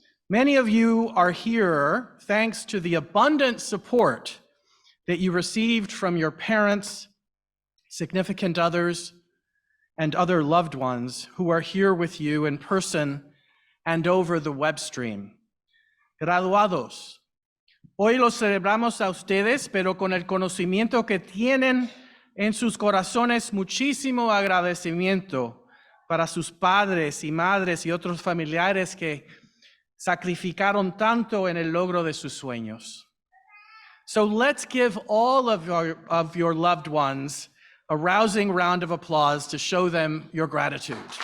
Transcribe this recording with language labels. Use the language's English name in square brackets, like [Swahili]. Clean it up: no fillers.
[English] Many of you are here thanks to the abundant support that you received from your parents, significant others, and other loved ones who are here with you in person and over the web stream. [Spanish] Graduados, hoy los celebramos a ustedes, pero con el conocimiento que tienen en sus corazones muchísimo agradecimiento para sus padres y madres y otros familiares que sacrificaron tanto en el logro de sus sueños. [English] So let's give all of your loved ones a rousing round of applause to show them your gratitude.